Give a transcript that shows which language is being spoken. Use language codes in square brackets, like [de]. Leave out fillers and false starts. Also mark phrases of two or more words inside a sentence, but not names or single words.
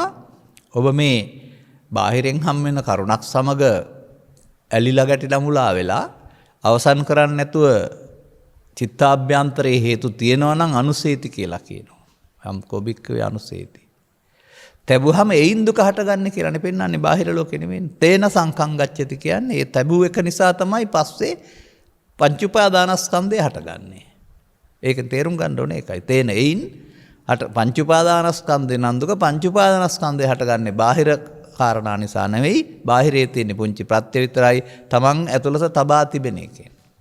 [si] ඔබ මේ බාහිරෙන් හම් වෙන කරුණක් සමග ඇලිලා ගැටිලා මුලා වෙලා අවසන් කරන්නේ නැතුව චිත්තාභ්‍යන්තරයේ හේතු තියෙනවා නම් අනුසේති කියලා කියනවා. [pi] යම් කොබික්කවේ අනුසේති. [si] තැබුවහම එයින් දුක හටගන්නේ කියලානේ පෙන්වන්නේ බාහිර ලෝකෙ නෙමෙයි. [pi] තේන සංකම් ගච්ඡති [si] කියන්නේ ඒ තැබුව එක නිසා තමයි පස්සේ පංච උපාදානස්කන්ධය හටගන්නේ. ඒක තේරුම් ගන්න ඕනේ ඒකයි. තේන එයින් පංච උපාදානස්කන්ධේ නම් දුක පංච උපාදානස්කන්ධය හටගන්නේ බාහිර කාරණා නිසා නෙවෙයි. බාහිරයේ තියෙන පුංචි ප්‍රත්‍ය විතරයි තමන් ඇතුළත තබා තිබෙන එකෙන්.